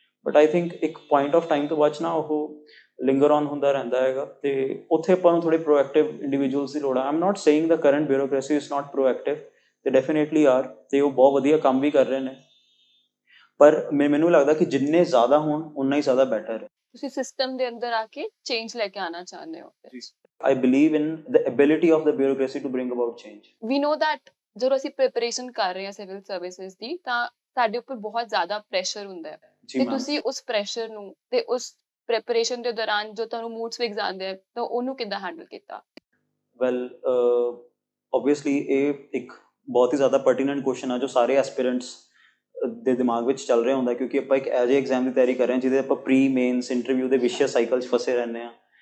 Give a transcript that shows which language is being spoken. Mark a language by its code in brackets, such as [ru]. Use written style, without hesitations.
[pa] But I think ਇੱਕ point of time ਤੋਂ ਬਾਅਦ ਨਾ ਉਹ ਲਿੰਗਰ ਔਨ ਹੁੰਦਾ ਰਹਿੰਦਾ ਹੈਗਾ, ਤੇ ਉੱਥੇ ਆਪਾਂ ਨੂੰ ਥੋੜੇ ਪ੍ਰੋਐਕਟਿਵ ਇੰਡੀਵਿਜੂਅਲਸ ਦੀ ਲੋੜ ਆ। [en] I am not saying the current bureaucracy is not proactive, [pa] ਤੇ ਡੈਫੀਨੇਟਲੀ ਆਰ, ਤੇ ਉਹ ਬਹੁਤ ਵਧੀਆ ਕੰਮ ਵੀ ਕਰ ਰਹੇ ਨੇ, ਪਰ ਮੈਨੂੰ ਲੱਗਦਾ ਕਿ ਜਿੰਨੇ ਜ਼ਿਆਦਾ ਹੋਣ ਉਨਾ ਹੀ ਜ਼ਿਆਦਾ ਬੈਟਰ ਹੈ। ਤੁਸੀਂ ਸਿਸਟਮ ਦੇ ਅੰਦਰ ਆ ਕੇ ਚੇਂਜ ਲੈ ਕੇ ਆਉਣਾ ਚਾਹੁੰਦੇ ਹੋ। [en] I believe in the ability of the bureaucracy to bring about change. We know that [pa] ਜਦੋਂ ਅਸੀਂ ਪ੍ਰੈਪਰੇਸ਼ਨ ਕਰ ਰਹੇ ਹਾਂ ਸਿਵਲ ਸਰਵਿਸਿਜ਼ ਦੀ, ਤਾਂ ਸਾਡੇ ਉੱਪਰ ਬਹੁਤ ਜ਼ਿਆਦਾ ਪ੍ਰੈਸ਼ਰ ਹੁੰਦਾ ਹੈ, ਤੇ ਤੁਸੀਂ ਉਸ ਪ੍ਰੈਸ਼ਰ ਨੂੰ ਤੇ ਉਸ ਪ੍ਰੈਪਰੇਸ਼ਨ ਦੇ ਦੌਰਾਨ ਜੋ ਤੁਹਾਨੂੰ ਮੂਡ ਸਵਿੰਗਸ ਆਉਂਦੇ ਆ, ਤਾਂ ਉਹਨੂੰ ਕਿੱਦਾਂ ਹੈਂਡਲ ਕੀਤਾ? ਵੈਲ ਓਬਵੀਅਸਲੀ ਇਹ ਇੱਕ ਬਹੁਤ ਹੀ ਜ਼ਿਆਦਾ ਪਰਟੀਨੈਂਟ ਕੁਐਸਚਨ ਆ ਜੋ ਸਾਰੇ ਐਸਪੀਰੈਂਟਸ ਦੇ ਦਿਮਾਗ ਵਿੱਚ ਚੱਲ ਰਿਹਾ ਹੁੰਦਾ, ਕਿਉਂਕਿ ਆਪਾਂ ਇੱਕ ਐਜੇ ਐਗਜ਼ਾਮ ਦੀ ਤਿਆਰੀ ਕਰ ਰਹੇ ਹਾਂ ਜਿਹਦੇ ਆਪਾਂ ਪ੍ਰੀ ਮੇਨਸ ਇੰਟਰਵਿਊ ਦੇ ਵਿਸ਼ੇਸ਼ ਸਾਈਕਲ 'ਚ ਫਸੇ ਰਹਿੰਦੇ ਹਾਂ।